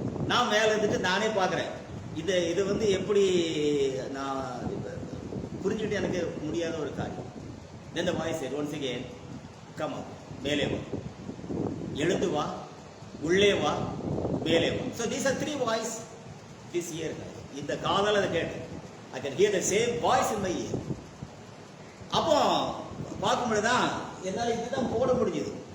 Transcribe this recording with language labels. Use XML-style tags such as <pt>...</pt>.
<ta>நான் மேலே இருந்துட்டு நானே பார்க்குறேன். இது வந்து எப்படி நான் புரிஞ்சுட்டு எனக்கு முடியாத ஒரு காரியம்.</ta> <en>Then the voice said once again, come up,</en> <ta>மேலே வா, எழுந்து வா, உள்ளே வா, மேலே வா.</ta> <en>So these are three voices this year.</en> <ta>இந்த காதால அதை கேட்டேன்.</ta> <en>I can hear the same voice in my ear.</en> <ta>அப்போ பார்க்கும்போது தான் என்னால் இதுதான் போட முடிஞ்சது.</ta>